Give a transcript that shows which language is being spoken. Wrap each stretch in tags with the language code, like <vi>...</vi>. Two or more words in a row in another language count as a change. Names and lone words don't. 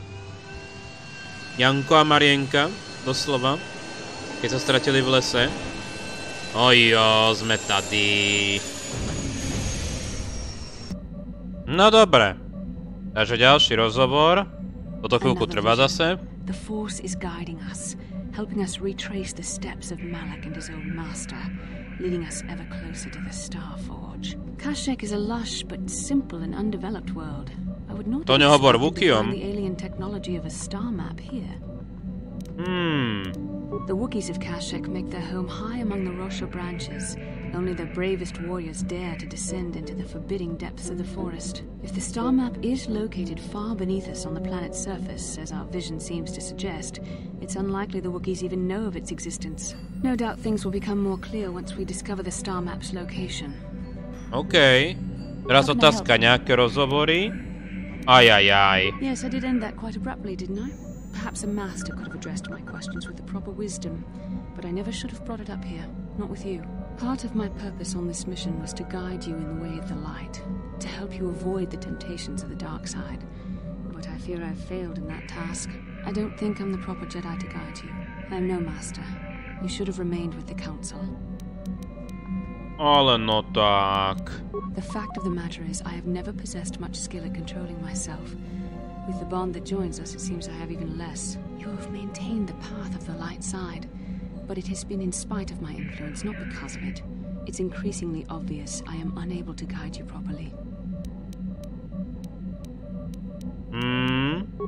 <sk>Janko a Marienka, doslova. Keď sa stratili v lese. Ojo, sme tady. No dobre. Takže ďalší rozhovor. Toto chvíľku trvá zase.</sk> <en>The Force is guiding us, helping us retrace the steps of Malak and his old master, leading us ever closer to the Star Forge. Kashyyyk is a lush but simple and undeveloped world. I would not expect to find the alien technology of a star map here. The Wookiees of Kashyyyk make their home high among the Rosho branches. Only their bravest warriors dare to descend into the forbidding depths of the forest. If the star map is located far beneath us on the planet's surface, as our vision seems to suggest, it's unlikely the Wookiees even know of its existence. No doubt things will become more clear once we discover the star map's location. OK.</en> <sk>Teraz otázka, nejaké rozhovory? Ajajaj.</sk> <en>Yes, I did end that quite abruptly, didn't I? Perhaps a master could have addressed my questions with the proper wisdom, but I never should have brought it up here, not with you. Part of my purpose on this mission was to guide you in the way of the light, to help you avoid the temptations of the dark side. But I fear I've failed in that task. I don't think I'm the proper Jedi to guide you. I'm no master. You should have remained with the Council.</en> <sk>Ale no tak.</sk> <en>The fact of the matter is I have never possessed much skill at controlling myself. With the bond that joins us, it seems I have even less. You have maintained the path of the light side, but it has been in spite of my influence, not because of it. It's increasingly obvious I am unable to guide you properly.</en>